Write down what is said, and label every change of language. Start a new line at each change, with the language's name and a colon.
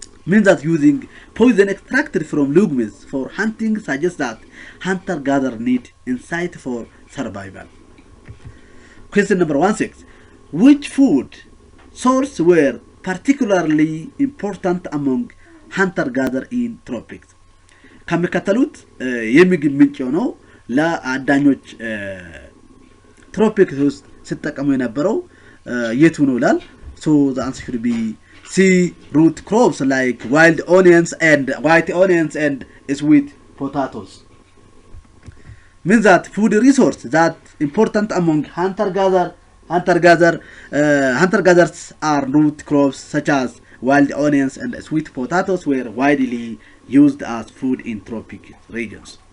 English: Means that using poison extracted from legumes for hunting suggests that hunter-gatherer need insight for survival. Question number 16. Which food sources were particularly important among hunter-gatherer in tropics?
Amharic: ከሚከተሉት የምግብ ምንጭ ነው ለአዳኞች ትሮፒክስ ውስጥ ሲጠቀሙ የነበረው የቱ ነው ላል?
English: So the answer should be C. Root crops like wild onions and white onions and sweet potatoes. Means that food resource that important among hunter-gatherers are root crops such as wild onions and sweet potatoes were widely used as food in tropic regions.